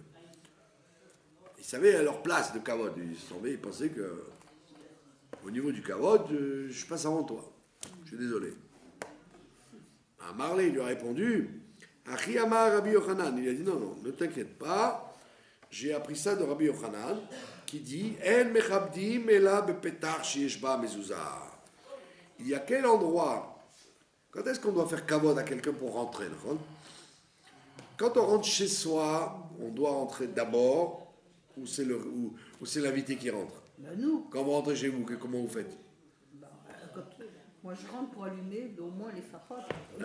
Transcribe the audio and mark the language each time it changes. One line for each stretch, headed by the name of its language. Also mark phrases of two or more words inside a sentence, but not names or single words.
French: Ils savaient à leur place de kavod. Ils pensaient que au niveau du kavod, je passe avant toi. Je suis désolé. Marley lui a répondu.
Hebrew: אחי אמר רבי יוחנן.
French: Il a dit non, ne t'inquiète pas. J'ai appris ça de Rabbi Yochanan qui dit
Hebrew: אין מכבדין אלא בפתח שיש בו מזוזה.
French: Il y a quel endroit Quand est-ce qu'on doit faire kavod à quelqu'un pour rentrer? Quand on rentre chez soi, on doit rentrer d'abord, ou c'est l'invité qui rentre? Ben nous, Quand vous rentrez chez vous, comment vous faites? quand- moi je rentre pour allumer au moins les phares, les